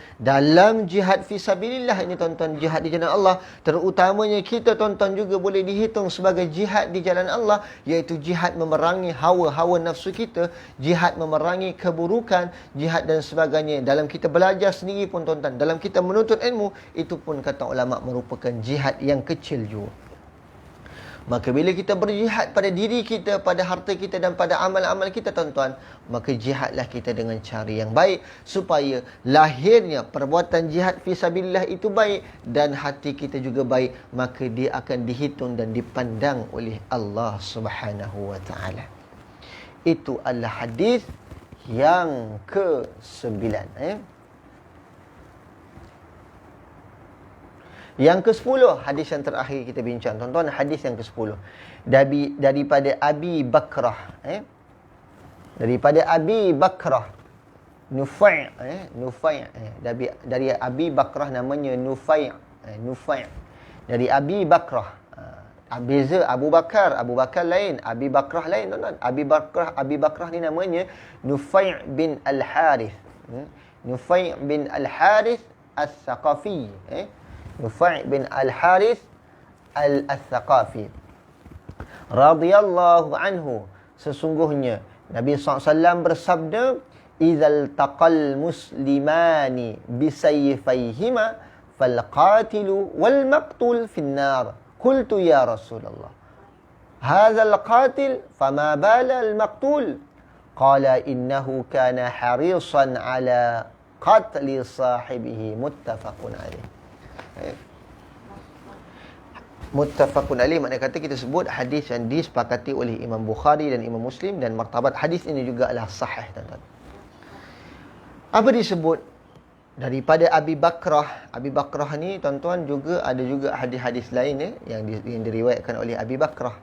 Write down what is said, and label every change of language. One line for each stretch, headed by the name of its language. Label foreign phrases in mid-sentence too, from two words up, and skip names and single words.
Malay: Dalam jihad fisabilillah ini, tuan-tuan, jihad di jalan Allah, terutamanya kita, tuan-tuan, juga boleh dihitung sebagai jihad di jalan Allah, iaitu jihad memerangi hawa-hawa nafsu kita, jihad memerangi keburukan, jihad dan sebagainya. Dalam kita belajar sendiri pun, tuan-tuan, dalam kita menuntut ilmu, itu pun kata ulama merupakan jihad yang kecil juga. Maka bila kita berjihad pada diri kita, pada harta kita dan pada amal-amal kita, tuan-tuan, maka jihadlah kita dengan cara yang baik, supaya lahirnya perbuatan jihad fisabilillah itu baik dan hati kita juga baik, maka dia akan dihitung dan dipandang oleh
Arabic: الله سبحانه وتعالى.
Malay: Itu adalah hadis yang ke-9. Yang ke-10, hadis yang terakhir kita bincang, tuan-tuan, hadis yang ke-10. Daripada Abi Bakrah. Daripada Abi Bakrah. Nufai'. Dari Abi Bakrah namanya Nufai'. Nufai'. Dari Abi Bakrah. Beza Abu Bakar. Abu Bakar lain. Abi Bakrah lain, tuan-tuan. Abi Bakrah ni namanya Nufai' bin Al-Harith. Nufai' bin Al-Harith Al-Thaqafi. Nufai' bin Al-Harith Al-Thaqafi
Arabic: رضي الله عنه.
Malay: Sesungguhnya Nabi SAW bersabda,
Arabic: "إذا التقى المسلمان بسيفيهما فالقاتل والمقتول في النار." قلت يا رسول الله هذا القاتل فما بال المقتول?" قال إنه كان حريصا على قتل صاحبه. متفق عليه. متفق عليه,
Malay: maknanya kata kita sebut hadis yang disepakati oleh Imam Bukhari dan Imam Muslim, dan martabat hadis ini juga adalah sahih, tuan-tuan. Apa disebut? Daripada Abi Bakrah. Abi Bakrah ni, tuan-tuan, juga ada juga hadis-hadis lain yang diriwayatkan oleh Abi Bakrah.